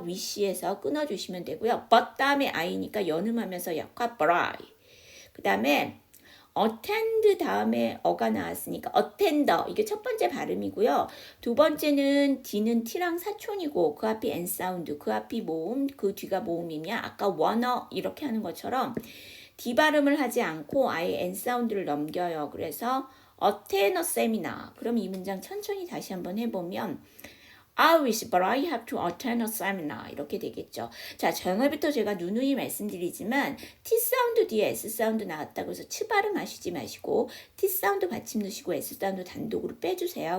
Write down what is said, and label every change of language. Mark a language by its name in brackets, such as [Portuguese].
[Korean] wish에서 끊어주시면 되고요. but 다음에 I니까 연음하면서 약화 but 그 다음에 attend 다음에 어가 나왔으니까 attender 이게 첫 번째 발음이고요. 두 번째는 D는 T랑 사촌이고 그 앞이 N 사운드, 그 앞이 모음, 그 뒤가 모음이면 아까 wanna 이렇게 하는 것처럼 D 발음을 하지 않고 아예 N 사운드를 넘겨요. [English] 그래서 attend a seminar. [Korean] 그럼 이 문장 천천히 다시 한번 해보면 [English] I wish, but I have to attend a seminar. [Korean] 이렇게 되겠죠. 자, 전에부터 제가 누누이 말씀드리지만 T 사운드 뒤에 S 사운드 나왔다고 해서 치 발음 하시지 마시고 T 사운드 받침 넣으시고 S 사운드 단독으로 빼주세요.